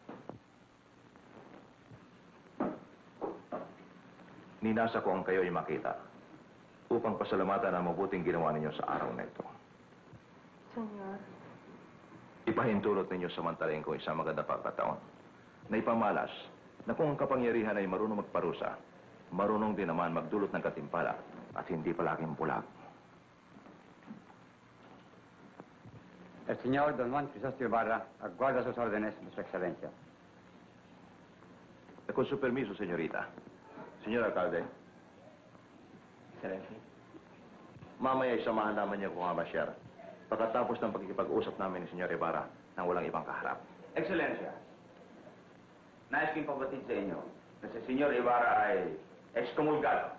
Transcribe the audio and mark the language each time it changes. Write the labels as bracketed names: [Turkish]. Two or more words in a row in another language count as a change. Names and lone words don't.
[Filipino] Ninasa ko ang kayo'y makita upang pasalamatan ang mabuting ginawa ninyo sa araw na ito. Senyor. Ipahintulot ninyo samantalin ko isang maganda pagkataon na ipamalas na kung ang kapangyarihan ay marunong magparusa, marunong din naman magdulot ng katimpala at hindi palaging bulag. [Spanish] El señor Don Juan Crisóstomo Ibarra aguarda sus órdenes, Vuestra Excelencia. Con su permiso, señorita. Señor alcalde. Excellency. [Filipino] Mamaya ay samahan naman niyo kung amasyar pagkatapos ng pagkikipag-usap namin ni Senyor Ibarra nang walang ibang kaharap. Ekscelensya, nais kong pabatid sa inyo na si Senyor Ibarra ay excomulgado.